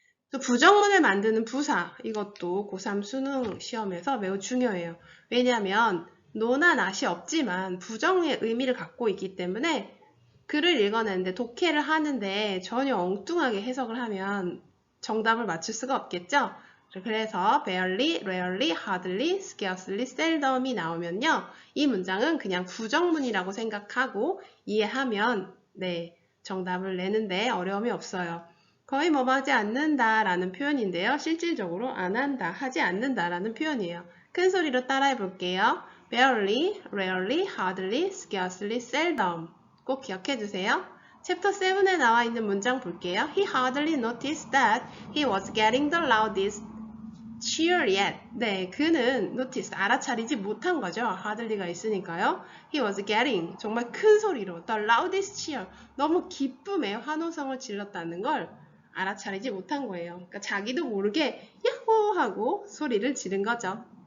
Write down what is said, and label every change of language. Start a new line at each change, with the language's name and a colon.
Korean: 또 부정문을 만드는 부사, 이것도 고3 수능 시험에서 매우 중요해요. 왜냐하면 no나 not이 없지만 부정의 의미를 갖고 있기 때문에 글을 읽어내는데 독해를 하는데 전혀 엉뚱하게 해석을 하면 정답을 맞출 수가 없겠죠? 그래서 barely, rarely, hardly, scarcely, seldom이 나오면요. 이 문장은 그냥 부정문이라고 생각하고 이해하면 네, 정답을 내는데 어려움이 없어요. 거의 뭐 하지 않는다 라는 표현인데요. 실질적으로 안 한다, 하지 않는다 라는 표현이에요. 큰 소리로 따라해 볼게요.
English: barely, rarely, hardly, scarcely, seldom.
Korean: 꼭 기억해 주세요. 챕터 7에 나와 있는 문장 볼게요.
English: He hardly noticed that he was getting the loudest cheer yet.
Korean: 네, 그는 notice, 알아차리지 못한 거죠. hardly가 있으니까요.
English: He was getting,
Korean: 정말 큰 소리로
English: the loudest cheer,
Korean: 너무 기쁨에 환호성을 질렀다는 걸 알아차리지 못한 거예요. 그러니까 자기도 모르게 야호 하고 소리를 지른 거죠.